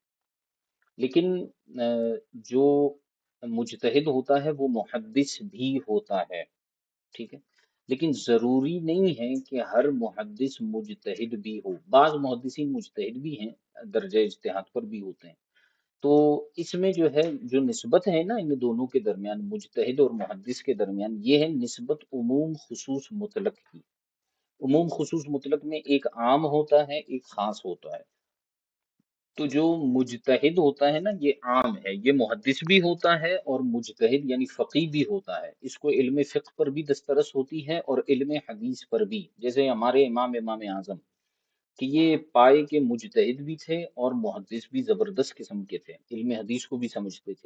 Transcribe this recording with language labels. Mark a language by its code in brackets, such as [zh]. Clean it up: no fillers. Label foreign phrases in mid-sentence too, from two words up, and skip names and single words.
[ur] لیکن جو مجتہد ہوتا ہے وہ محدث بھی ہوتا ہے، ٹھیک ہے. لیکن ضروری نہیں ہے کہ ہر محدث مجتہد بھی ہو. بعض محدثین مجتہد بھی ہیں، درجہ اجتہاد پر بھی ہوتے ہیں. تو اس میں جو ہے جو نسبت ہے نا ان دونوں کے درمیان، مجتہد اور محدث کے درمیان، یہ ہے نسبت عموم خصوص مطلق کی. عموم خصوص مطلق میں ایک عام ہوتا ہے ایک خاص ہوتا ہے. تو جو مجتہد ہوتا ہے نا یہ عام ہے، یہ محدث بھی ہوتا ہے اور مجتہد یعنی فقیہ بھی ہوتا ہے. اس کو علم فقہ پر بھی دسترس ہوتی ہے اور علم حدیث پر بھی. جیسے ہمارے امام اعظم کہ یہ پائے کے مجتہد بھی تھے اور محدث بھی زبردست قسم کے تھے، علم حدیث کو بھی سمجھتے تھے.